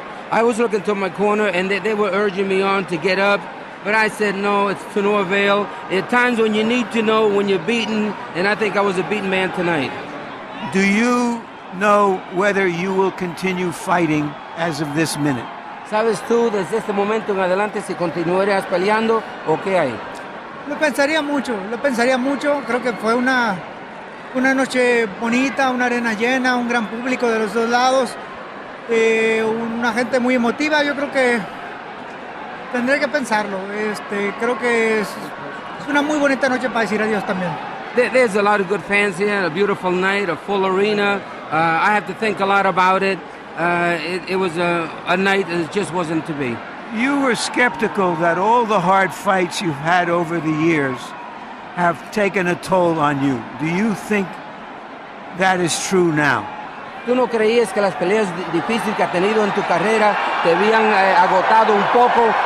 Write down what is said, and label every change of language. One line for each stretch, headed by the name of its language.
English: I was looking to my corner, and they were urging me on to get up, but I said, no, it's to no avail. At times when you need to know when you're beaten, and I think I was a beaten man tonight. Do you know whether you will continue fighting as of this minute?
Spanish: ¿Sabes tú desde este momento en adelante si continuarías peleando o qué hay? Lo pensaría mucho. Creo que fue una noche bonita, una arena llena, un gran público de los dos lados, una gente muy emotiva. Yo creo que tendré que pensarlo. Creo que es una muy bonita noche para decir adiós también.
English: There's a lot of good fans here, a beautiful night, a full arena. I have to think a lot about it. It was a night that it just wasn't to be. You were skeptical that all the hard fights you've had over the years have taken a toll on you. Do you think that is true now?
Spanish: ¿Tú no creías que las peleas difíciles que has tenido en tu carrera te habían agotado un poco?